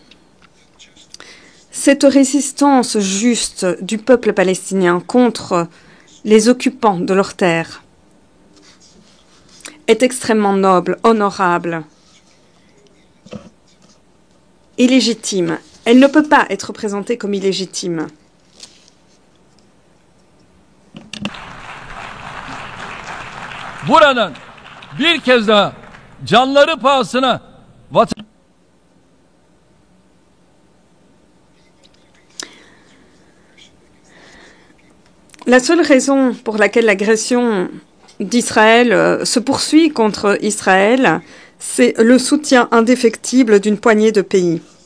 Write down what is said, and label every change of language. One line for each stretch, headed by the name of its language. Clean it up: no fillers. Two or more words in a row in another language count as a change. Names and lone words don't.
French: Cette résistance juste du peuple palestinien contre les occupants de leurs terres est extrêmement noble, honorable et légitime. Elle ne peut pas être présentée comme illégitime.
Turkish: Buradan bir kez daha canları pahasına vatan
French: La seule raison pour laquelle l'agression d'Israël se poursuit contre Israël, c'est le soutien indéfectible d'une poignée de pays.